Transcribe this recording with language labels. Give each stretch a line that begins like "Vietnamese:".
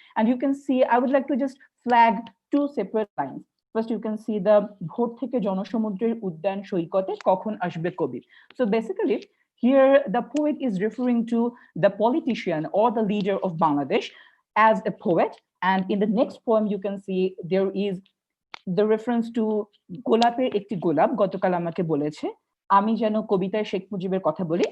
English: And you can see, I would like to just flag two separate lines. First, you can see the
Bangla: ভোর থেকে জনসমুদ্রের উদ্যান সৈকতে কখন আসবে কবি.
English: So basically, here the poet is referring to the politician or the leader of Bangladesh as a poet. And in the next poem, you can see there is the reference to
Bangla: গোলাপের একটি গোলাপ গতকাল আমাকে বলেছে আমি যেন কবিতায় শেখ মুজিবের কথা বলি.